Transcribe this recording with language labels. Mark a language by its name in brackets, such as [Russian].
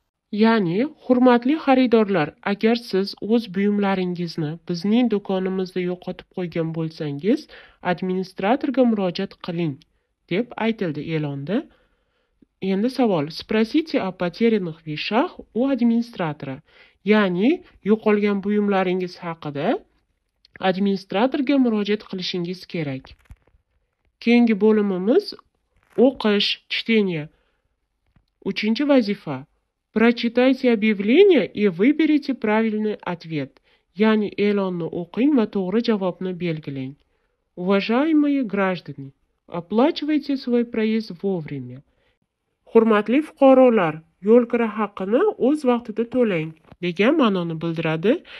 [Uzbek] Ya'ni, hurmatli xaridorlar, agar siz o'z buyumlaringizni bizning do'konimizda yo'qotib qo'ygan bo'lsangiz, administratorga murojaat qiling, deb aytildi e'londa. Endi savol. [Russian] Sпросите о потерянных вещах у администратора. [Uzbek] Ya'ni, yo'qolgan buyumlaringiz haqida administratorga murojaat qilishingiz kerak. Keyingi bo'limimiz o'qish, чтение. Uchinchi vazifa. [Russian] Прочитайте объявление и выберите правильный ответ. [Uzbek] Ya'ni e'lonni o'qing va to'g'ri javobni belgilang. [Russian] Уважаемые граждане, оплачивайте свой проезд вовремя. [Uzbek] Hurmatli fuqarolar, yo'l kira haqqini o'z vaqtida to'lang, degan ma'noni bildiradi.